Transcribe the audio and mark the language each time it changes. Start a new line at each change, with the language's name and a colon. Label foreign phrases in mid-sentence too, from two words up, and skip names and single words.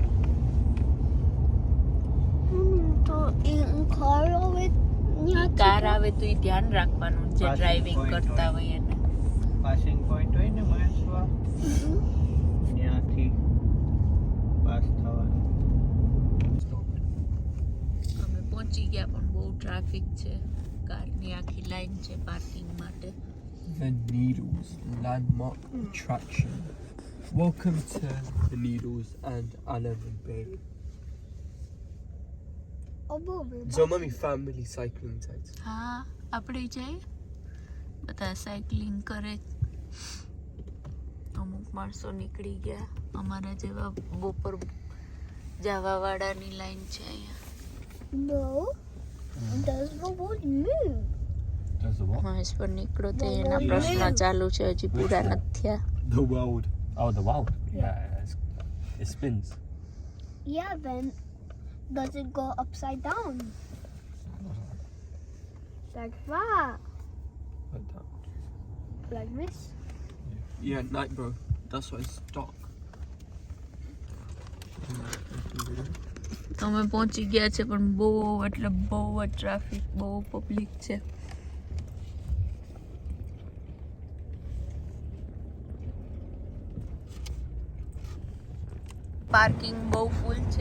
Gujarati: કાર આવે તો એ ધ્યાન રાખવાનું જે ડ્રાઇવિંગ કરતા હોય એને.
English: passing point
Gujarati: હોય ને મહેશ્વર, ત્યાંથી પાસ થવાનું. અમે પહોંચી ગયા પણ બહુ ટ્રાફિક છે. કારની આખી લાઈન છે પાર્કિંગ માટે.
English: The Needles landmark attraction. Welcome to the Needles and Alamein Bay. So many family cycling sites.
Gujarati: હા, આપણે જઈએ. બધા સાયકલિંગ કરે. અમુક માણસો નીકળી ગયા. અમારા જેવા બપોર જવા વાળાની લાઈન છે અહીંયા.
English: No, does the boat move? Does the what?
Gujarati: મહેશ્વર નીકળો તો એના પ્રશ્ન ચાલુ છે, હજી પૂરા નથી થયા.
English: The world. Oh, the wow. Yeah, it spins. Yeah, then does it go upside down? Like that? Like that. Like this? Yeah, night bro. That's why it's dark.
Gujarati: અમે પહોંચી ગયા છે પણ બહુ એટલે બહુ જ ટ્રાફિક, બહુ પબ્લિક છે. પાર્કિંગ બહુ ફૂલ છે.